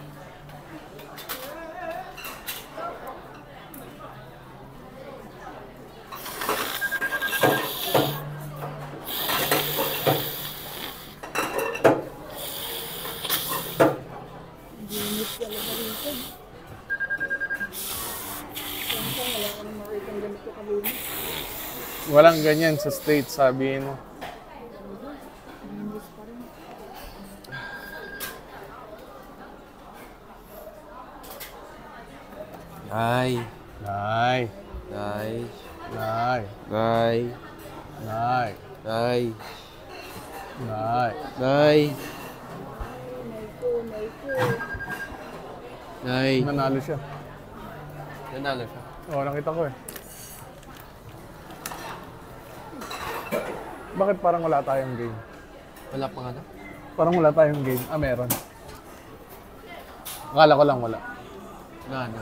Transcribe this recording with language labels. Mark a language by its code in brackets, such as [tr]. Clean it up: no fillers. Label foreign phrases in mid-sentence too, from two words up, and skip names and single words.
[tl] Ginit talaga rito. Siyempre, wala ka nang makita ng ganito kalinis. Walang ganyan sa States, sabihin mo. Linis pa rin. Nay. Nay, Nay. nay, Nay. nay, Nay. nay. Nay. Naiko. Nay. Nanalo siya. Nanalo siya. Oo, nakita ko eh. Bakit parang wala tayong game? Wala pang ano? Parang wala tayong game. Ah, meron. Akala ko lang wala. Na ano?